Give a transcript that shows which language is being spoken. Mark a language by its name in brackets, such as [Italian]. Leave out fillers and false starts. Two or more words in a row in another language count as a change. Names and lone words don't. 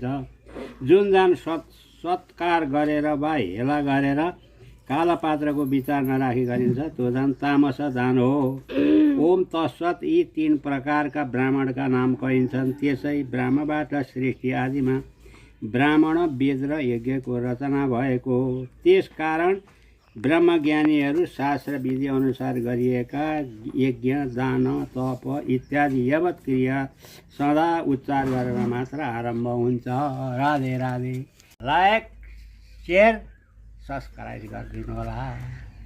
[Nepali] जुन दान सत्कार गरेर वा हेला गरेर काला पात्रको विचार नराखी गरिन्छ त्यो दान तामस दान हो। [Sanskrit] ओम तत्सत [Nepali] यी 3 प्रकारका ब्राह्मणका नाम कहिन्छन्। त्यसै ब्राह्मणबाट सृष्टि आदिमा ब्राह्मण वेद र यज्ञको रचना भएको हो। त्यस कारण ब्रह्मज्ञानीहरू शास्त्र विधि अनुसार गरिएका यज्ञ दान तप इत्यादि यावत क्रिया सदा उच्चार गरेर मात्र आरम्भ हुन्छ। राधे राधे। [English] like share subscribe [Nepali] गरिदिनु होला।